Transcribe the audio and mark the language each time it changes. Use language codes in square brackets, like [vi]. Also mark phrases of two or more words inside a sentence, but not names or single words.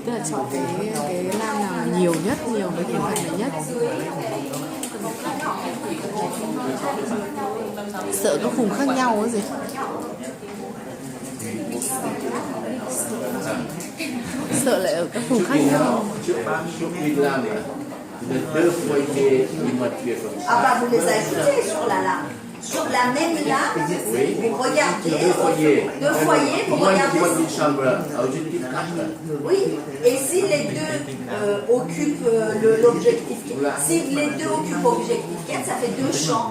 [vi] Tức là chọn cái lam nào là nhiều nhất, nhiều cái thành phần này nhất. Sợ có vùng khác nhau cái gì? Sợ lại ở các vùng khác nhau. Trước khi làm [fr] de 2 foyers immature. Ah bah vous les ajoutez sur la lame. Sur la même lame, vous regardez 2 foyers, vous regardez. Oui, et si les deux occupent l'objectif 4, si les deux occupent l'objectif 4, ça fait 2 champs.